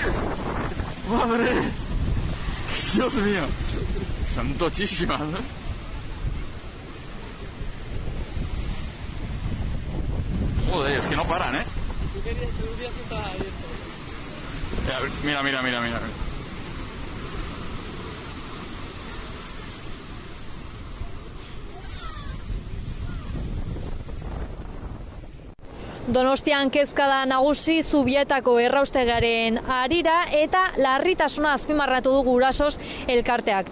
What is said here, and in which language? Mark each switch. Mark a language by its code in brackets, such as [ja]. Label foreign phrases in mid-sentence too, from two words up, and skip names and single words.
[es] ¡Madre! Dios mío. Son tochísimas, Joder, es que no paran, Mira, mira, mira, mira. [eu] Donostian kezkada nagusi Zubietako erraustegiaren harira eta larritasuna azpimarratu du Gurasos elkarteak.